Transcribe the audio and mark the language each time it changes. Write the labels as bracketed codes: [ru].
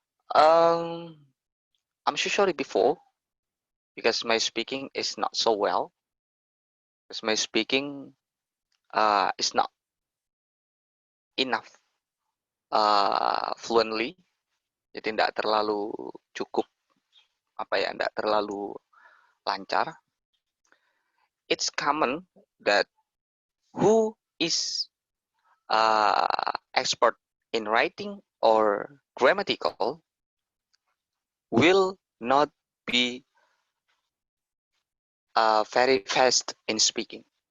[en] I'm so sorry before because my speaking is not so well. Because my speaking is not enough fluently. [id] Jadi tidak terlalu cukup tidak terlalu lancar. [en] It's common that who is expert in writing or grammatical will not be very fast in speaking.